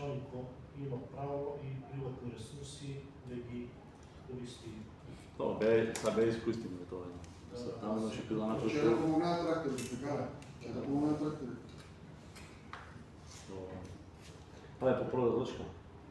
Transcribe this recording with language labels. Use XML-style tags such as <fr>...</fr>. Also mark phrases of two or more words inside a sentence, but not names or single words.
<mk>ако има право и приватни ресурси да ги користи.</mk> <bg>Това бе изкуствено това. Там имаше пилана, Ще да помогнат тракторите, така е. Ще да помогнат тракторите. Това е по прода точка.</bg>